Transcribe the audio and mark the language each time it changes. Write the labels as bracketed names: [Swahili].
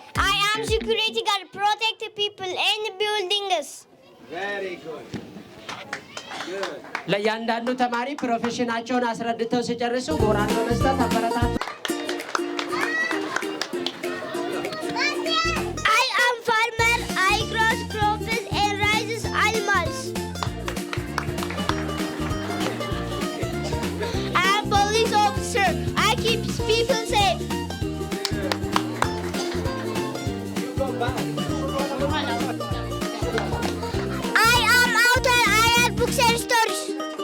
[English] I am security guard, protect the people and the buildings. Very good. [Amharic] ለእያንዳንዱ ተማሪ ፕሮፌሽናቸውን አስረድተው ሲጨርሱ ሞራል በመስጠት አበረታቱ። [English] I am farmer, I grow crops and raise animals. I am police officer, I keep people safe. I am author, I write books and stories.